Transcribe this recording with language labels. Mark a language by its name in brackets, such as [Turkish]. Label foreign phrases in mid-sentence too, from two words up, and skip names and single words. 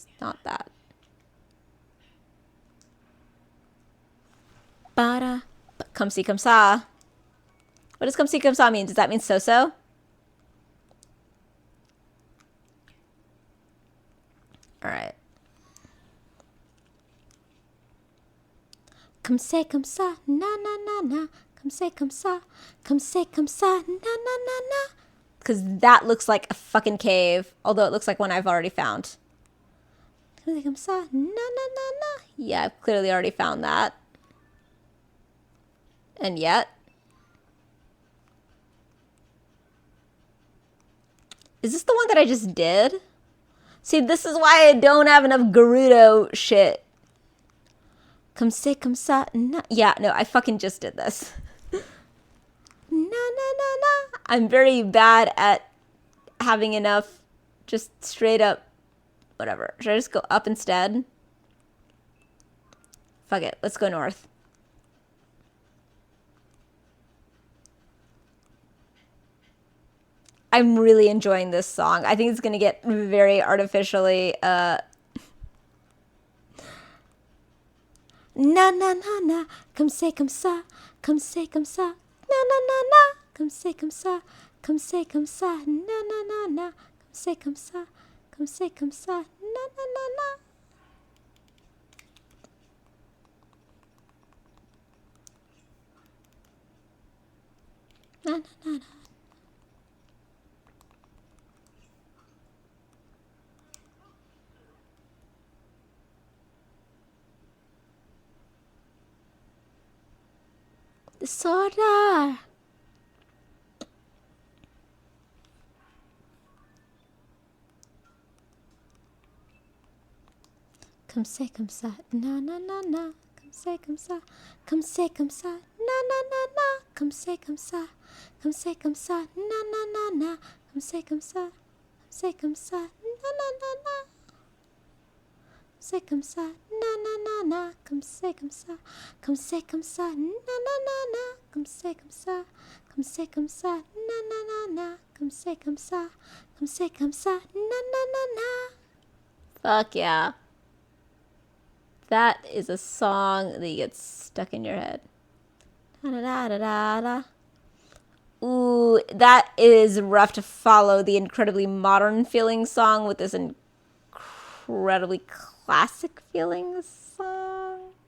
[English] Not that. Bada. Come see, come saw. What does come see, come saw mean? Does that mean so-so? Alright. Come say, come sa, na na na na. Come say, come sa, come say, come sa, na na na na. Because that looks like a fucking cave, although it looks like one I've already found. Come say, come sa, na na na na. Yeah, I've clearly already found that. And yet, is this the one that I just did? See, this is why I don't have enough Gerudo shit. Come say, come sa, na. Yeah, no, I fucking just did this. Na na na na. I'm very bad at having enough just straight up whatever. Should I just go up instead? Fuck it, let's go north. I'm really enjoying this song. I think it's gonna get very artificially na na na na. Come say, come sa, come say, come sa, na na na na. Come say, come sa, come say, come sa, na na na na. Come say, come sa, come say, come sa, na na na na. Na na na na. The soda. Come say, come sa, na na na na. Come say, come sa, come say, come sa, na na na na. Come say, come sa, come say, come sa, na na na na. Come say, come sa, come say, come sa, na na na na. Say, come sa, na na na na. Come say, come sa, come say, come sa, na na na na. Come say, come sa, come say, come sa, na na na na. Come say, come sa, come say, come sa, na na na na. Fuck yeah. That is a song that gets stuck in your head. Da da da da da. Ooh, that is rough to follow. The incredibly modern feeling song with this incredibly classic feeling song.